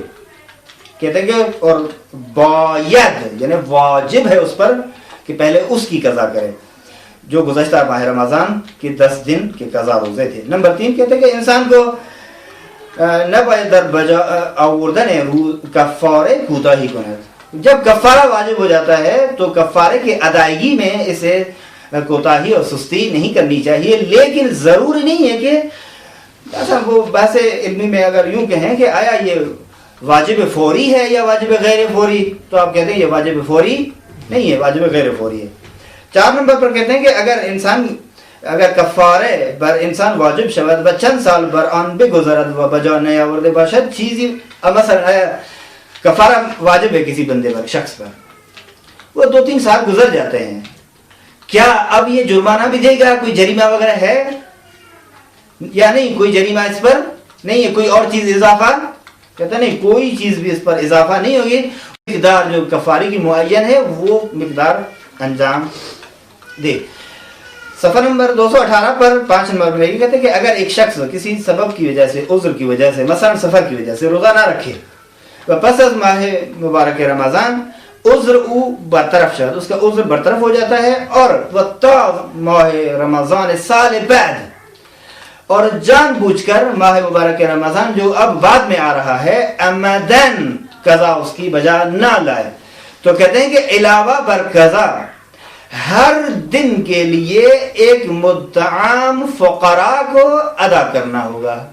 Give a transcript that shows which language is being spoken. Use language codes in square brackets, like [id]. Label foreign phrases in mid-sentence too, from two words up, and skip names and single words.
[ur] کہتے ہیں کہ اور باید یعنی واجب ہے اس پر کہ پہلے اس کی قضا کرے جو گزشتہ ماہ رمضان کے 10 دن کے قضا روزے تھے. نمبر 3 کہتے ہیں کہ انسان کو [fa] نہ باید در بجا آوردن کفارے کوتاہی کند. [ur] جب کفارہ واجب ہو جاتا ہے تو کفارے کی ادائیگی میں اسے کوتاہی اور سستی نہیں کرنی چاہیے، لیکن ضروری نہیں ہے کہ ایسا وہ بحث علمی میں اگر یوں کہیں کہ آیا یہ واجب فوری ہے یا واجب غیر فوری، تو آپ کہتے ہیں یہ واجب فوری نہیں ہے، واجب غیر فوری ہے. 4 نمبر پر کہتے ہیں کہ [fa] اگر کفارے بر انسان واجب شود و چند سال بر آن بگذرد و بجا نیاورده باشد چیزی، [ur] مثلا کفارہ واجب ہے کسی بندے پر، شخص پر، وہ 2-3 سال گزر جاتے ہیں، کیا اب یہ جرمانہ بھی دے گا؟ کوئی جریمہ وغیرہ ہے یا نہیں؟ کوئی جریمہ اس پر نہیں ہے، کوئی اور چیز اضافہ؟ کہتا نہیں، کوئی چیز بھی اس پر اضافہ نہیں ہوگی، مقدار جو کفارے کی معین ہے وہ مقدار انجام دے. صفحہ نمبر 218 پر 5 نمبر میں یہ کہتے ہیں کہ اگر ایک شخص کسی سبب کی وجہ سے، عذر کی وجہ سے، مثلا سفر کی وجہ سے روزہ نہ رکھے [fa] و پس از ماہ مبارک رمضان عذر او برطرف شد، [ur] اس کا عذر برطرف ہو جاتا ہے، اور [fa] و تا ماہ رمضان سال بعد، [ur] اور جان بوجھ کر ماہ مبارک رمضان جو اب بعد میں آ رہا ہے عمدن قضا اس کی بجا نہ لائے، تو کہتے ہیں کہ [fa] علاوہ بر قضا [ur] ہر دن کے لیے ایک مطعم فقراء کو ادا کرنا ہوگا.